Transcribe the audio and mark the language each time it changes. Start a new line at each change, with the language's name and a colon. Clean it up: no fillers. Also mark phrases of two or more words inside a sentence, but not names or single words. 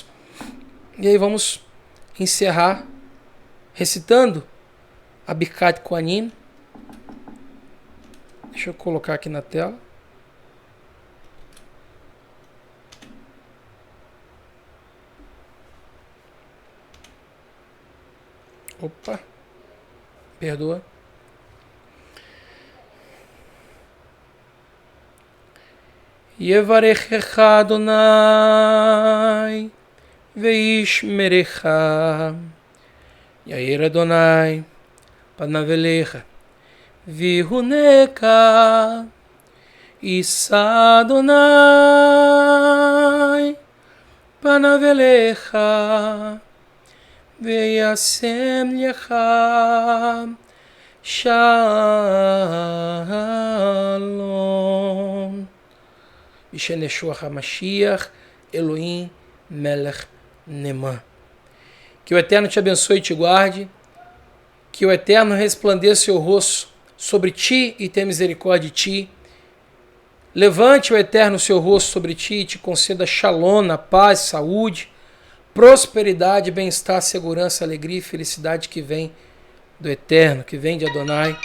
Portuguese: E aí vamos encerrar recitando a Birkat Kohanim. Deixa eu colocar aqui na tela. Opa, perdoa.
Hebrew: יברכך אדוני וישמרך. יאר אדוני פניו אליך ויחנך. ישא אדוני פניו אליך וישם לך שלום. בשם ישוע המשיח אלוהים מלך נאמן.
Portuguese: Que o Eterno te abençoe e te guarde, que o Eterno resplandeça seu rosto sobre ti e tenha misericórdia de ti. Levante o Eterno seu rosto sobre ti e te conceda shalom, paz, saúde, prosperidade, bem-estar, segurança, alegria e felicidade que vem do Eterno, que vem de Adonai.